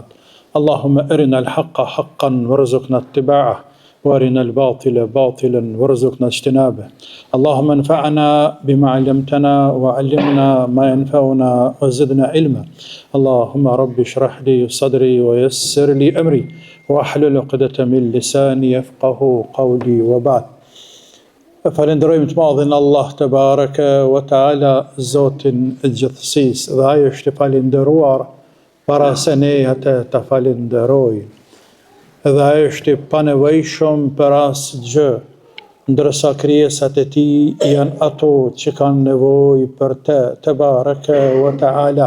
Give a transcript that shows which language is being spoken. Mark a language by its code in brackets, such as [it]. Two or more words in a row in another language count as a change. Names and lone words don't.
[ar] اللهم أرنا الحق حقا وارزقنا اتباعه وارنا الباطل باطلا وارزقنا اجتنابه. اللهم انفعنا بما علمتنا وعلمنا ما ينفعنا وزدنا علما. اللهم رب اشرح لي صدري ويسر لي أمري واحلل عقدة من لساني يفقه قولي وبعد. [sq] Falenderojmë të madhin Allah [ar] تبارك وتعالى, [sq] Zotin e gjithësisë, dhe ai është i falenderuar para se ne atë ta falenderojmë. Dhe ai është i panevojshëm për asgjë, ndërsa krijesat e tij janë ato që kanë nevojë për [ar] تبارك وتعالى.